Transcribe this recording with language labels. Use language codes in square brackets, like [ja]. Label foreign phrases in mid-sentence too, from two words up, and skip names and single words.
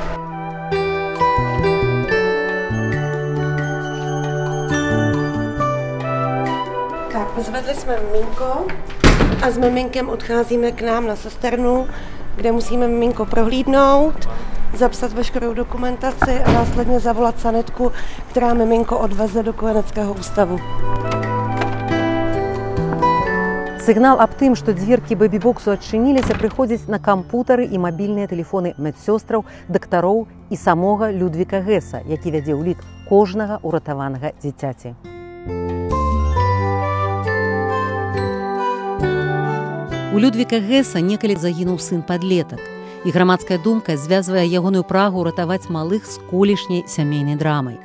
[cs] Tak, zvedli jsme miminko a s miminkem odcházíme k nám na sesternu, kde musíme miminko prohlídnout, zapsat veškerou dokumentaci a následně zavolat sanitku, která miminko odveze do kojeneckého ústavu. [be] Сігнал аб тым, што дзверкі бэбі-боксу адчыніліся, прыходзіць на кампутары і мабільныя тэлефоны медсёстраў, дактароў і самога Людвіка Геса, які вядзе ўлік кожнага ўратаванага дзіцяці. У Людвіка Геса некалі загінуў сын-падлетак, і грамадская думка звязвае ягоную прагу ўратаваць малых з колішняй сямейнай драмай.